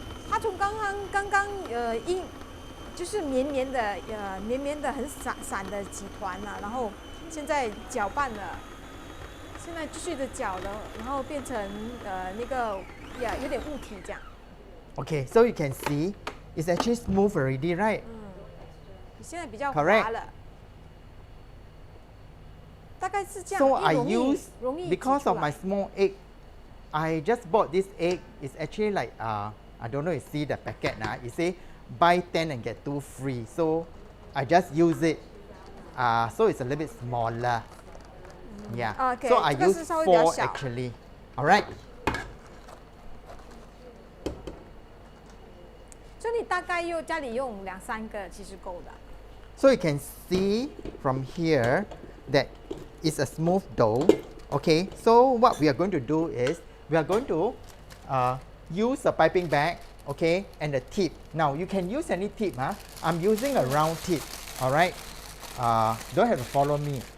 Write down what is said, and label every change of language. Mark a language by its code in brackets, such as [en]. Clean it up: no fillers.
[zh] 它从刚刚就是绵绵的很散的几团了，然后现在搅拌了，现在继续的搅了，然后变成那个有点物体这样。 [en] Okay, so you can see it's actually smooth already, right? [zh] 现在比较滑了。大概是这样。 [en] So I use [zh] 容易 [en] because of my small egg. I just bought this egg. It's actually like I don't know if you see the packet now. It say buy 10 and get 2 free. So I just use it. So it's a little bit smaller. Yeah. Okay, So I use 4 actually. All right. [zh] 所以你大概家里用2-3个其实够的。 [en] So you can see from here that it's a smooth dough. Okay. So what we are going to do is we are going to use a piping bag. Okay, and the tip. Now you can use any tip. I'm using a round tip. All right. Don't have to follow me.